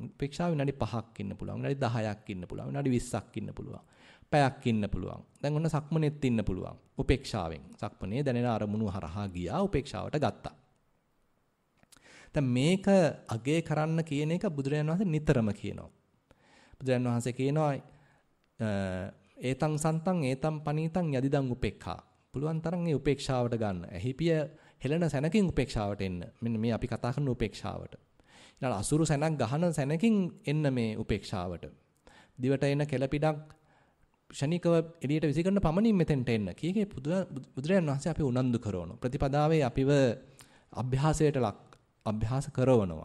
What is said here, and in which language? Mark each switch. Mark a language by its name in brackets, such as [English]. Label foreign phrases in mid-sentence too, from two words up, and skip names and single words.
[Sinhala] උපේක්ෂාව විනාඩි 5ක් ඉන්න පුළුවන්. විනාඩි 10ක් ඉන්න පුළුවන්. විනාඩි 20ක් ඉන්න පුළුවන්. පැයක් ඉන්න පුළුවන්. දැන් ඔන්න සක්මනෙත් ඉන්න පුළුවන්. උපේක්ෂාවෙන්. සක්මනේ දැනෙන අරමුණු හරහා ගියා උපේක්ෂාවට ගත්තා. දැන් මේක අගේ කරන්න කියන එක බුදුරජාණන් වහන්සේ නිතරම කියනවා. බුදුරජාණන් වහන්සේ කියනවා [Pali] ඒතං සන්තං ඒතං පනීතං යදිදං උපේක්ඛා. [Sinhala] පුළුවන් තරම් මේ උපේක්ෂාවට ගන්න. එහිපිය හෙළන සැනකින් උපේක්ෂාවට එන්න. මෙන්න මේ අපි කතා කරන උපේක්ෂාවට. ඊළඟ අසුරු සැනක් ගහන සැනකින් එන්න මේ උපේක්ෂාවට. දිවට එන කෙලපිඩක් ෂණිකව එළියට විසිකරන පමණින් මෙතෙන්ට එන්න. කීකේ බුදුරජාණන් වහන්සේ අපි උනන්දු කරන ප්‍රතිපදාවේ අපිව අභ්‍යාස කරවනවා.